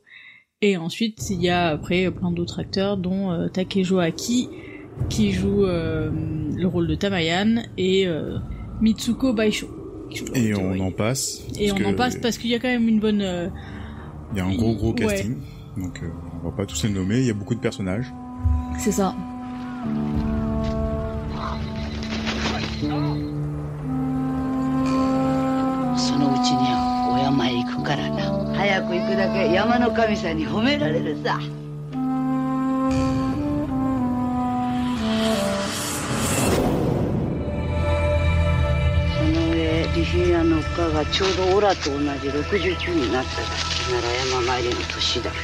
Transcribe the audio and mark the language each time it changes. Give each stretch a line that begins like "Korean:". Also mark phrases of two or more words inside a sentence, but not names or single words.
French: Et ensuite, il y a après plein d'autres acteurs, dont Takejo Aki, qui joue le rôle de Tamayan, et Mitsuko Baisho. Et on en passe. Et on en passe parce qu'il y a quand même une bonne... Il y a un gros casting, donc on va pas tous les nommer, il y a beaucoup de personnages. C'est ça.
Japanese: 早く行くだけ山の神さんに褒められるさ。その上利平屋の家がちょうどオラと同じ69になっただけなら山参りの年だ。